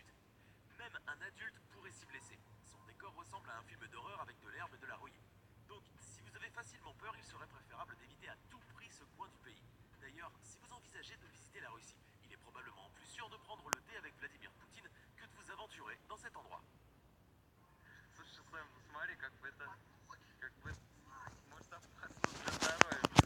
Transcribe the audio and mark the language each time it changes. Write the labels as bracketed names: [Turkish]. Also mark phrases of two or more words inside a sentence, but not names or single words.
[French] Même un adulte pourrait s'y blesser. Son décor ressemble à un film d'horreur avec de l'herbe et de la rouille. Donc, si vous avez facilement peur, il serait préférable d'éviter à tout prix ce coin du pays. D'ailleurs, si vous envisagez de visiter la Russie, il est probablement plus sûr de prendre le thé avec Vladimir Poutine que de vous aventurer dans cet endroit. [Russian] Слушай, Сэм, ну смотри, как бы, может опасно для здоровья.